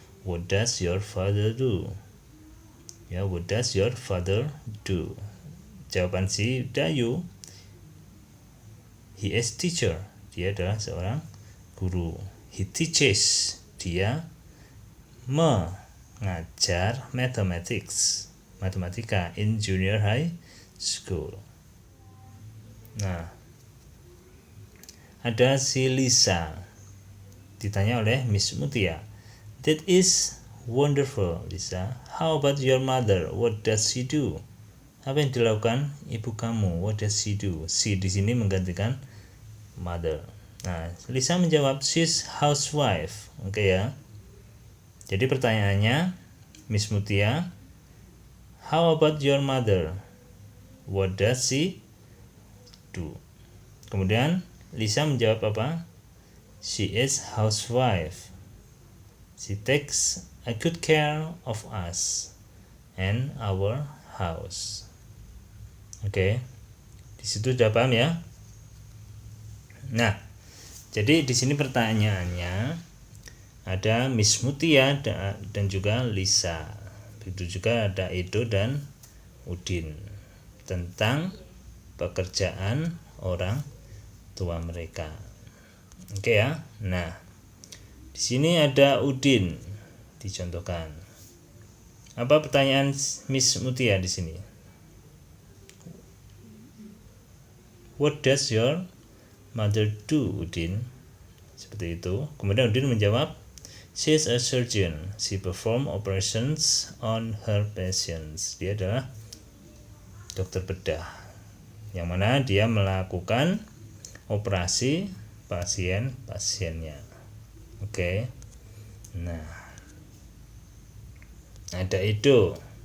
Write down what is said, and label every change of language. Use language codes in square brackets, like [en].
[en] What does your father do? Ya, what does your father do? [id] Jawaban si Dayu, [en] he is teacher. [id] Dia adalah seorang guru. [en] He teaches. [id] Dia mengajar matematika [en] in junior high school. [id] Nah, ada si Lisa, ditanya oleh Miss Mutia. [en] That is wonderful, Lisa. How about your mother? What does she do? [id] Apa yang dilakukan ibu kamu? [en] What does she do? She [id] di sini menggantikan [en] mother. [id] Nah, Lisa menjawab [en] she's housewife. [id] Oke ya. Jadi pertanyaannya [en] Miss Mutia, how about your mother? What does she do? [id] Kemudian Lisa menjawab apa? [en] She is housewife. She takes a good care of us and our house. [id] Oke. Di situ sudah paham ya? Nah, jadi di sini pertanyaannya ada Miss Mutia dan juga Lisa. Begitu juga ada Edo dan Udin tentang pekerjaan orang tua mereka. Oke ya. Nah, di sini ada Udin dicontohkan. Apa pertanyaan Miss Mutia di sini? [en] What does your mother do, Udin? [id] Seperti itu. [en] Kemudian Udin menjawab, she is a surgeon. She perform operations on her patients. [id] Dia adalah dokter bedah, yang mana dia melakukan operasi pasien-pasiennya. Oke. Nah, ada Edo.